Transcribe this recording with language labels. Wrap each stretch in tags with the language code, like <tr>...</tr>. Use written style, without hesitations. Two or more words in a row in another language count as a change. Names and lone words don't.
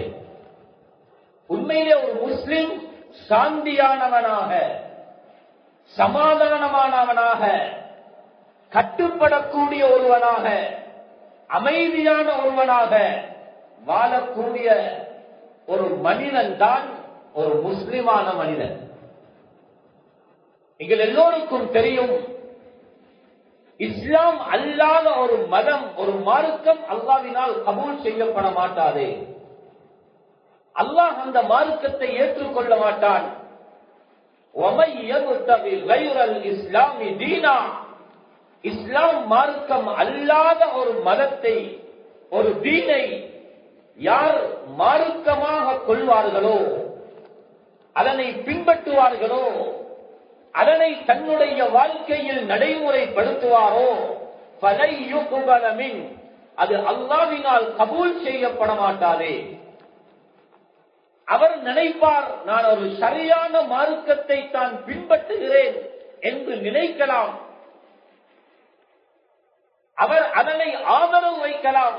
<ta>உண்மையிலே ஒரு முஸ்லிம் சாந்தியானவனாக, சமாதானமானவனாக, கட்டுப்படக்கூடிய ஒருவனாக, அமைதியான ஒருவனாக வாழக்கூடிய ஒரு மனிதன் தான் ஒரு முஸ்லிமான மனிதன். எங்கள் எல்லோருக்கும் தெரியும், இஸ்லாம் அல்லாத ஒரு மதம், ஒரு மார்க்கம் அல்லாஹ்வினால் கபூல் செய்யப்பட மாட்டாது. அல்லாஹ் அந்த மார்க்கத்தை ஏற்றுக்கொள்ள மாட்டான்.</ta> <ar>وَمَن يَبْتَغِ غَيْرَ الْإِسْلَامِ دِينًا,</ar> <ta>இஸ்லாம் மார்க்கம் அல்லாத ஒரு மதத்தை, ஒரு தீனை யார் மார்க்கமாக கொள்வார்களோ, அதனை பின்பற்றுவார்களோ, அதனை தன்னுடைய வாழ்க்கையில் நடைமுறைப்படுத்துவாரோ,</ta> <ar>فَلَن يُقْبَلَ مِنْهُ,</ar> <ta>அது அல்லாஹ்வினால் கபூல் செய்யப்பட மாட்டாதே. அவர் நினைப்பார், நான் ஒரு சரியான மார்க்கத்தை தான் பின்பற்றுகிறேன் என்று நினைக்கலாம். அவர் அதனை ஆதரவு வைக்கலாம்.</ta>